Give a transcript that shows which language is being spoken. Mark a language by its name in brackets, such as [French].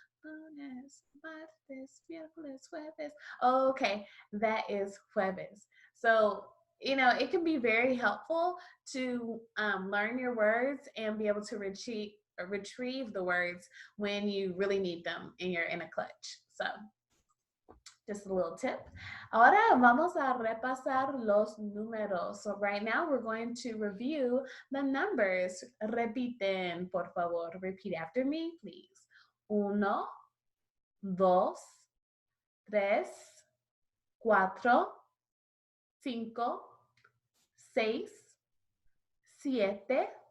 [Spanish] Lunes, martes, miércoles, jueves. [English] Oh, okay, that is [Spanish] jueves. [English] So it can be very helpful to learn your words and be able to retrieve the words when you really need them and you're in a clutch. So just a little tip. [Spanish] Ahora vamos a repasar los números. [English] So right now we're going to review the numbers. [Spanish] Repiten, por favor. [English] Repeat after me, please. 1, 2, 3, 4, 5, 6, 7,